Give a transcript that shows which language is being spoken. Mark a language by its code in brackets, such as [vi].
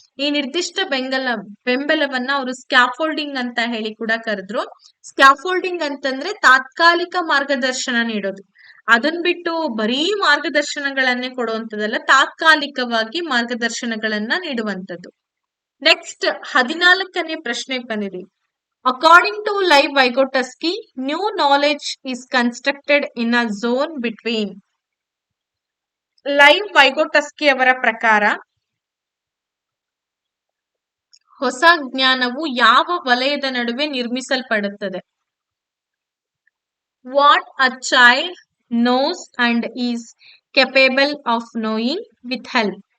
[kn] ಈ ನಿರ್ದಿಷ್ಟ ಬೆಂಬಲವನ್ನ ಅವರು ಸ್ಕ್ಯಾಫೋಲ್ಡಿಂಗ್ ಅಂತ ಹೇಳಿ ಕೂಡ ಕರೆದ್ರು. ಸ್ಕ್ಯಾಫೋಲ್ಡಿಂಗ್ ಅಂತಂದ್ರೆ ತಾತ್ಕಾಲಿಕ ಮಾರ್ಗದರ್ಶನ ನೀಡೋದು. ಅದನ್ ಬಿಟ್ಟು ಬರೀ ಮಾರ್ಗದರ್ಶನಗಳನ್ನೇ ಕೊಡುವಂತದಲ್ಲ, ತಾತ್ಕಾಲಿಕವಾಗಿ ಮಾರ್ಗದರ್ಶನಗಳನ್ನ ನೀಡುವಂತದ್ದು. ನೆಕ್ಸ್ಟ್ 14ನೇ ಪ್ರಶ್ನೆಗೆ ಬಂದಿದೆ. [en] According to Live Vygotsky, new knowledge is constructed in a zone between. [kn] Live Vygotsky ಅವರ ಪ್ರಕಾರ ಹೊಸ ಜ್ಞಾನವು ಯಾವ ವಲಯದ ನಡುವೆ ನಿರ್ಮಿಸಲ್ಪಡುತ್ತದೆ? [en] What a child knows and is capable of knowing with help.